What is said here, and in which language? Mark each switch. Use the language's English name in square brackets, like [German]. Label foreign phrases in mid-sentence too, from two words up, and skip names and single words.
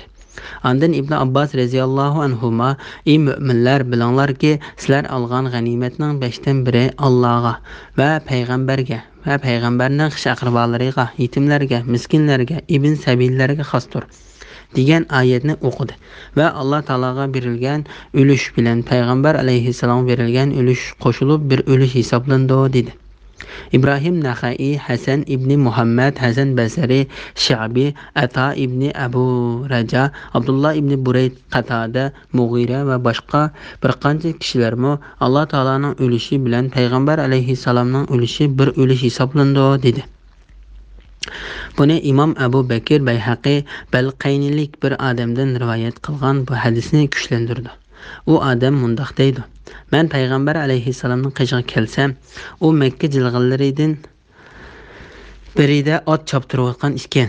[Uzbek] Ondan Ibn Abbas [Arabic] رضي الله عنهما: [Uzbek] ey müminlar, bilinglarki, sizlar olgan g'animatning 5dan biri Allohga va payg'ambarga va payg'ambarning xish aqrabolariga, yetimlarga, miskinlarga, ibn sabillarga xosdir degan oyatni o'qidi va Alloh taologa berilgan ulush bilan payg'ambar alayhissalom berilgan ulush qo'shilib bir ulush hisoblandi dedi. İbrahim Naxai, Hasan ibn Muhammad, Hasan Basri, Şabi, Ata ibn Abu Raja, Abdullah ibn Burayd, Qatada, Mughira va boshqa bir qancha kishilarmi Alloh taolaning ulushi bilan payg'ambar alayhissalomning ulushi bir ulush hisoblandi dedi. Buni Imom Abu Bakr Bayhaqi Balqaynilik bir odamdan rivoyat qilgan bu hadisni kuchlantirdi. U odam mundoq deydi: men payg'ambar alayhissalomning qishiga kelsam, u Makka jilg'alaridan birida ot choptirayotgan ekan.